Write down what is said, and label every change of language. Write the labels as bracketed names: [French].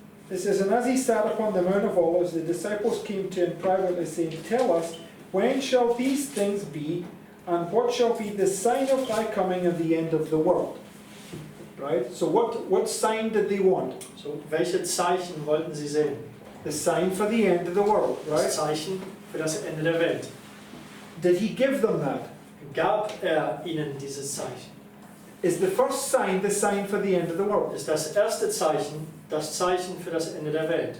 [English] It says, and as he sat upon the Mount of Olives, the disciples came to him privately, saying, Tell us, when shall these things be, and what shall be the sign of thy coming and the end of the world? Right? So what sign did they want? [German] So, welche Zeichen wollten sie sehen? [English] The sign for the end of the world, right? [German] Das Zeichen für das Ende der Welt. [English] Did he give them that? [German] Gab ihnen dieses Zeichen? [English] Is the first sign the sign for the end of the world? [German] Ist das erste Zeichen das Zeichen für das Ende der Welt?